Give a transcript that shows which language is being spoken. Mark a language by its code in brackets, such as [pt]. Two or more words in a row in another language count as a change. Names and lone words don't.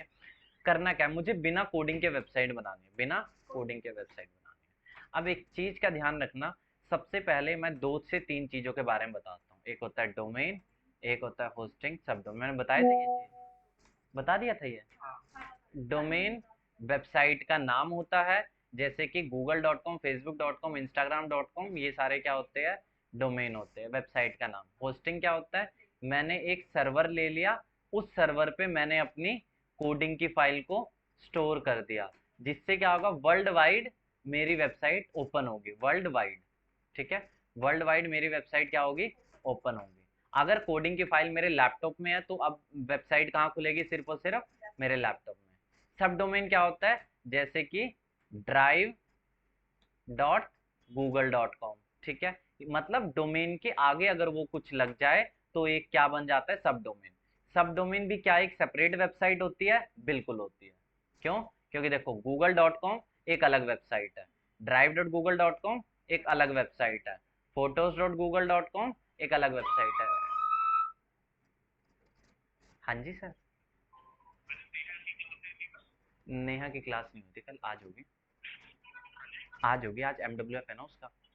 [hi] करना क्या है, मुझे बिना कोडिंग के वेबसाइट बनानी है, बिना कोडिंग के वेबसाइट बनानी है। अब एक चीज का ध्यान रखना, सबसे पहले मैं दो से तीन चीजों के बारे में बताता हूँ। एक होता है डोमेन, एक होता है होस्टिंग, [en] sub domain. [hi] मैंने बताया था ये चीज, बता दिया था ये। [en] domain website [hi] का नाम होता है, जैसे कि google.com, facebook.com, instagram.com, ये सारे क्या होते हैं, डोमेन होते हैं, वेबसाइट का नाम। होस्टिंग क्या होता है, मैंने एक सर्वर ले लिया, उस सर्वर पे मैंने अपनी कोडिंग की फाइल को स्टोर कर दिया, जिससे क्या होगा, [en] world wide [hi] मेरी [en] website open [hi] होगी, [en] world wide. [hi] ठीक है। [en] world wide [hi] मेरी वेबसाइट क्या होगी, ओपन होगी। अगर कोडिंग की फाइल मेरे लैपटॉप में है तो अब वेबसाइट कहाँ खुलेगी, सिर्फ और सिर्फ मेरे लैपटॉप में। [en] sub domain [hi] क्या होता है, जैसे कि drive.google.com। ठीक है। मतलब डोमेन के आगे अगर वो कुछ लग जाए तो एक क्या बन जाता है, [en] sub domain. sub domain [hi] भी क्या एक [en] separate website [hi] होती है, बिल्कुल होती है। क्यों, क्योंकि देखो google.com एक अलग वेबसाइट है, drive.google.com एक अलग वेबसाइट है, photos.google.com एक अलग वेबसाइट है। हाँ जी सर। नेहा की क्लास नहीं होती कल, आज होगी। आज होगी, आज MWF है ना उसका।